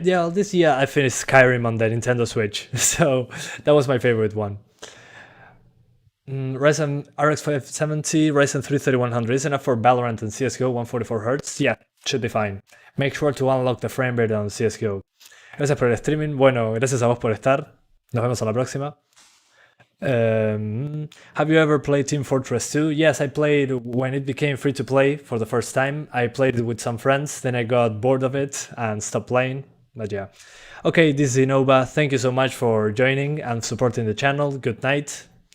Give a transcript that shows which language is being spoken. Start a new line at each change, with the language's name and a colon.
English: Yeah, this year I finished Skyrim on the Nintendo Switch. So that was my favorite one. Ryzen RX 570, Ryzen 3 3100 is enough for Valorant and CSGO 144Hz? Yeah, should be fine. Make sure to unlock the frame rate on CSGO.
Spanish: Gracias por el streaming. Bueno, gracias a vos por estar. Nos vemos a la próxima.
English: Have you ever played Team Fortress 2? Yes, I played when it became free to play for the first time. I played it with some friends, then I got bored of it and stopped playing. But yeah. Okay, this is Innova. Thank you so much for joining and supporting the channel. Good night.